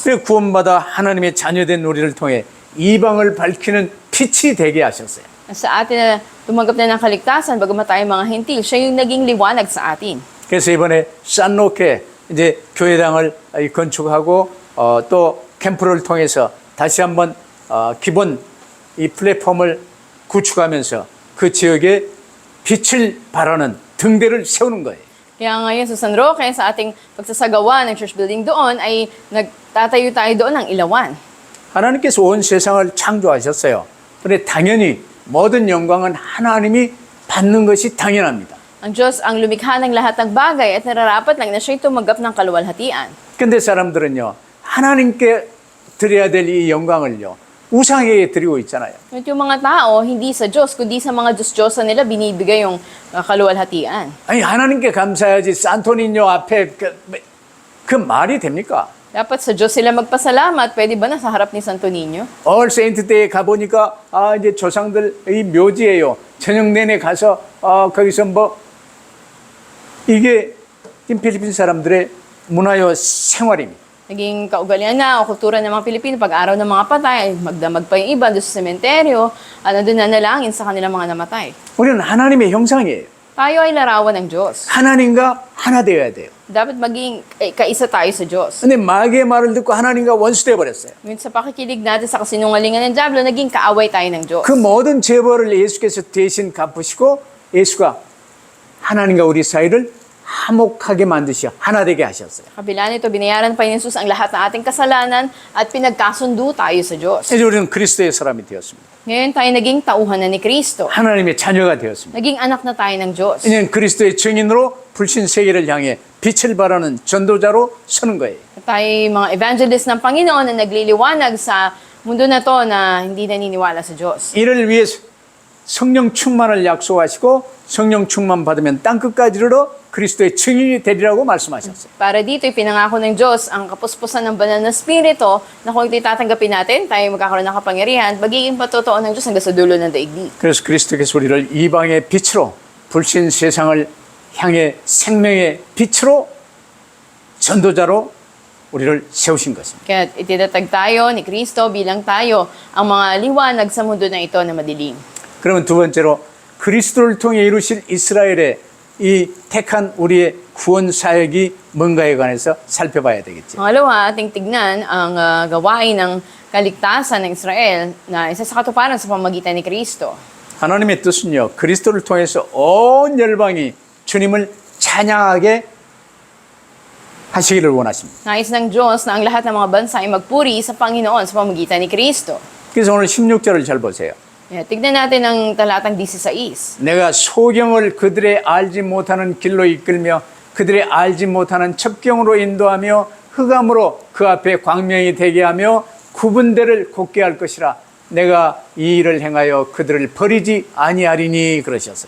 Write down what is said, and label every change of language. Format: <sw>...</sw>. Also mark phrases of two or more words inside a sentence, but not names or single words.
<ko>그리고 구원받아 하나님의 자녀된 우리를 통해 이방을 밝히는 빛이 되게 하셨어요.</ko> <tl>Sa atin na tumanggap na ng kaligtasan, bagamat tayo mga hentil, siya yung naging liwanag sa atin.</tl> <ko>그래서 이번에 산로케 이제 교회당을 건축하고 또 캠프를 통해서 다시 한번 기본 이 플랫폼을 구축하면서 그 지역에 빛을 발하는 등대를 세우는 거예요.</ko> <tl>Kaya ngayon sa San Roque, sa ating pagsasagawa ng</tl> <en>church building</en> <tl>doon, ay nagtatayo tayo doon ng ilawan.</tl> <ko>하나님께서 온 세상을 창조하셨어요. 그런데 당연히 모든 영광은 하나님이 받는 것이 당연합니다.</ko> <tl>Ang Diyos ang lumikha ng lahat ng bagay at nararapat lang na siya'y tumanggap ng kaluwalhatian.</tl> <ko>근데 사람들은요, 하나님께 드려야 될 이 영광을요, 우상에게 드리고 있잖아요.</ko> <tl>At yung mga tao, hindi sa Diyos, kundi sa mga Diyos-Diyosan nila binibigay yung kaluwalhatian.</tl> <ko>아니, 하나님께 감사해야지 산토니뇨 앞에 그 말이 됩니까?</ko> <tl>Dapat sa Diyos sila magpasalamat. Pwede ba na sa harap ni Santo Niño?</tl> <ko>All Saint Day에 가보니까 이제 조상들 이 묘지예요. 저녁 내내 가서 거기서 뭐 이게 필리핀 사람들의 문화요 생활입니다.</ko> <tl>Naging kaugalian na o kultura ng mga Pilipino, pag-araw ng mga patay, magdamag pa yung iba doon sa sementeryo, at nandun nanalangin sa kanilang mga namatay.</tl> <ko>우리는 하나님의 형상이에요.</ko> <tl>Tayo ay larawan ng Diyos.</tl> <ko>하나님과 하나 되어야 돼요.</ko> <tl>Dapat maging kaisa tayo sa Diyos.</tl> <ko>근데 마귀의 말을 듣고 하나님과 원수돼 버렸어요.</ko> <tl>Ngunit sa pakikinig natin sa kasinungalingan ng Diablo, naging kaaway tayo ng Diyos.</tl> <ko>그 모든 죄벌을 예수께서 대신 갚으시고 예수가 하나님과 우리 사이를 화목하게 만드시어 하나 되게 하셨어요.</ko> <tl>Kabila nito, binayaran pa ni Jesus ang lahat ng ating kasalanan at pinagkasundo tayo sa Diyos.</tl> <ko>이제 우리는 그리스도의 사람이 되었습니다.</ko> <tl>Ngayon tayo naging tauhan na ni Kristo.</tl> <ko>하나님의 자녀가 되었습니다.</ko> <tl>Naging anak na tayo ng Diyos.</tl> <ko>이제는 그리스도의 증인으로 불신 세계를 향해 빛을 발하는 전도자로 서는 거예요.</ko> <tl>Tayo mga evangelist ng Panginoon na nagliliwanag sa mundo na to na hindi naniniwala sa Diyos.</tl> <ko>이를 위해서 성령 충만을 약속하시고 성령 충만 받으면 땅끝까지 이르러 그리스도의 증인이 되리라고 말씀하셨어요.</ko> <tl>Para dito, ipinangako ng Diyos ang kapuspusan ng banal na spirito na kung ito'y tatanggapin natin, tayo magkakaroon ng kapangyarihan, magiging patotoo ng Diyos hanggang sa dulo ng daigdig.</tl> <ko>그래서 그리스도께서 우리를 이방의 빛으로 불신 세상을 향해 생명의 빛으로 전도자로 우리를 세우신 것입니다.</ko> <tl>Kaya ititatag tayo ni Kristo bilang tayo ang mga liwanag sa mundo na ito na madilim.</tl> <ko>그러면 두 번째로 그리스도를 통해 이루실 이스라엘의 이 택한 우리의 구원 사역이 뭔가에 관해서 살펴봐야 되겠죠.</ko> <tl>Pangalawa, ating tignan ang gawain ng kaligtasan ng Israel na isa sa katuparan sa pamamagitan ni Kristo.</tl> <ko>하나님의 뜻은요, 그리스도를 통해서 온 열방이 주님을 찬양하게 하시기를 원하십니다.</ko> <tl>Nais ng Diyos na ang lahat ng mga bansa ay magpuri sa Panginoon sa pamamagitan ni Kristo.</tl> <ko>그래서 오늘 16절을 잘 보세요.</ko> <tl>Tignan natin ang talatang 16.</tl> <ko>내가 소경을 그들의 알지 못하는 길로 이끌며 그들의 알지 못하는 첩경으로 인도하며 흑암으로 그 앞에 광명이 되게 하며 구분대를 곧게 할 것이라 내가 이 일을 행하여 그들을 버리지 아니하리니 그러셨어요.</ko>